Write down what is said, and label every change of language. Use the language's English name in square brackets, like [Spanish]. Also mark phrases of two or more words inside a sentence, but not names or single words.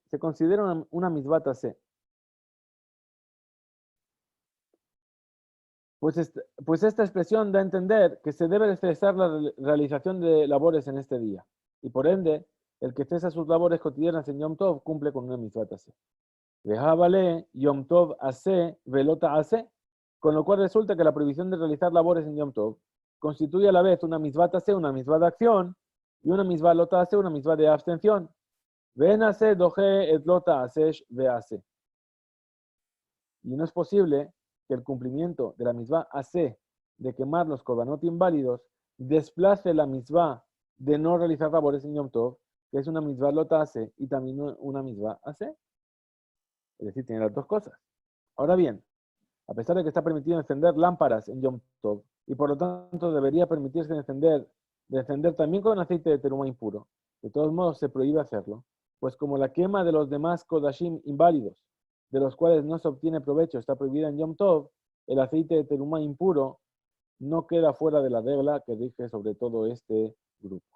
[Spanish] Se considera una [Hebrew] מצוות עשה. [Spanish] Pues esta expresión da a entender que se debe cesar la realización de labores en este día. Y por ende, el que cesa sus labores cotidianas en Yom Tov cumple con una [Hebrew] מצוות עשה. וחביבה יום טוב עשה ולא תעשה. [Spanish] Con lo cual resulta que la prohibición de realizar labores en Yom Tov constituye a la vez una [Hebrew] מצוות עשה, [Spanish] una mitzvah de acción, y una [Hebrew] מצוות לא תעשה, [Spanish] una mitzvah de abstención. [Hebrew] ואין עשה דוחה את לא תעשה ועשה. [Spanish] Y no es posible que el cumplimiento de la [Hebrew] מצוות עשה [Spanish] de quemar los korbanot inválidos desplace la misvá de no realizar labores en Yom Tov, que es una [Hebrew] מצוות לא תעשה [Spanish] y también una [Hebrew] מצוות עשה. [Spanish] Es decir, tiene las dos cosas. Ahora bien, a pesar de que está permitido encender lámparas en Yom Tov, y por lo tanto debería permitirse encender también con aceite de teruma impuro, de todos modos se prohíbe hacerlo, pues como la quema de los demás kodashim inválidos, de los cuales no se obtiene provecho, está prohibida en Yom Tov, el aceite de teruma impuro no queda fuera de la regla que rige sobre todo este grupo.